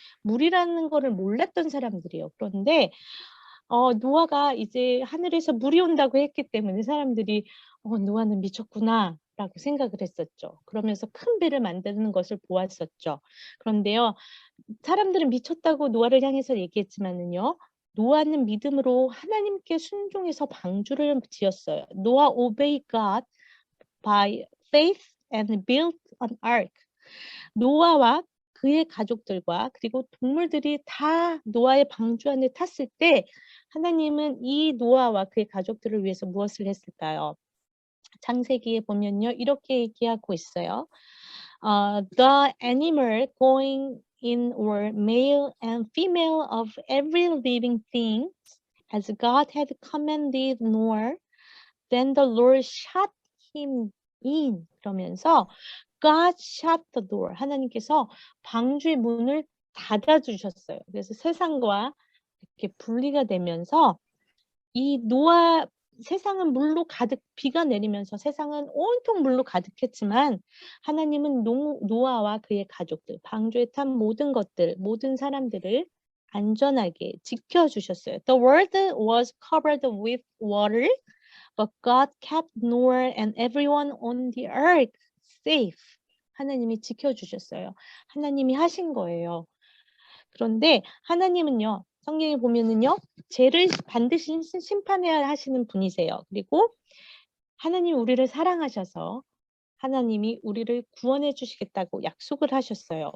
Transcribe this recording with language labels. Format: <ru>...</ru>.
<ko>물이라는 거를 몰랐던 사람들이요. 그런데 노아가 이제 하늘에서 물이 온다고 했기 때문에 사람들이 노아는 미쳤구나 라고 생각을 했었죠. 그러면서 큰 배를 만드는 것을 보았었죠. 그런데요. 사람들은 미쳤다고 노아를 향해서 얘기했지만은요. 노아는 믿음으로 하나님께 순종해서 방주를 지었어요.</ko> <en>노아 obeyed God by faith and built an ark.</en> <ko>노아와 그의 가족들과 그리고 동물들이 다 노아의 방주 안에 탔을 때 하나님은 이 노아와 그의 가족들을 위해서 무엇을 했을까요? 창세기에 보면요. 이렇게 얘기하고 있어요.</ko> <en>The animal going in were male and female of every living thing as God had commanded Noah. Then the Lord shut him in. 그러면서 God shut the door.</en> <ko>하나님께서 방주의 문을 닫아주셨어요. 그래서 세상과 이렇게 분리가 되면서 이 노아 세상은 물로 가득 비가 내리면서 세상은 온통 물로 가득했지만 하나님은 노아와 그의 가족들, 방주에 탄 모든 것들, 모든 사람들을 안전하게 지켜주셨어요.</ko> <en>The world was covered with water, but God kept Noah and everyone on the earth safe.</en> <ko>하나님이 지켜주셨어요. 하나님이 하신 거예요. 그런데 하나님은요. 성경에 보면은요. 죄를 반드시 심판해야 하시는 분이세요. 그리고 하나님 우리를 사랑하셔서 하나님이 우리를 구원해 주시겠다고 약속을 하셨어요.</ko>